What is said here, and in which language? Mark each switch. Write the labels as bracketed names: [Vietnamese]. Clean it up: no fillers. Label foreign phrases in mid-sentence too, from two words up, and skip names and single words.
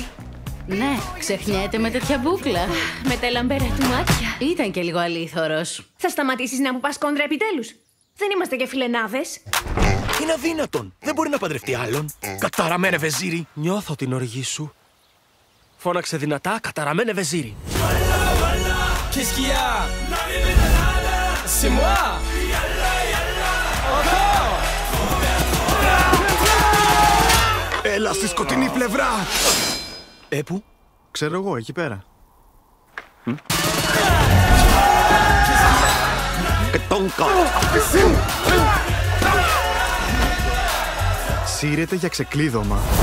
[Greek] Ναι, ξεχνιέται με τέτοια μπούκλα. Με τα λαμπερά του μάτια. Ήταν και λίγο αλήθωρος. Θα σταματήσεις να μου πας κόντρα επιτέλους? Δεν είμαστε και φιλενάδες. Είναι αδύνατον. Δεν μπορεί να παντρευτεί άλλον. Καταραμένε βεζίρι. Νιώθω την οργή σου. Φώναξε δυνατά, καταραμένε βεζίρι. [French] Qu'est-ce qu'il y a? C'est moi! Encore! [Greek] Έλα στη σκοτεινή πλευρά! Πού? Ξέρω εγώ, εκεί πέρα. Σύρεται για ξεκλείδωμα.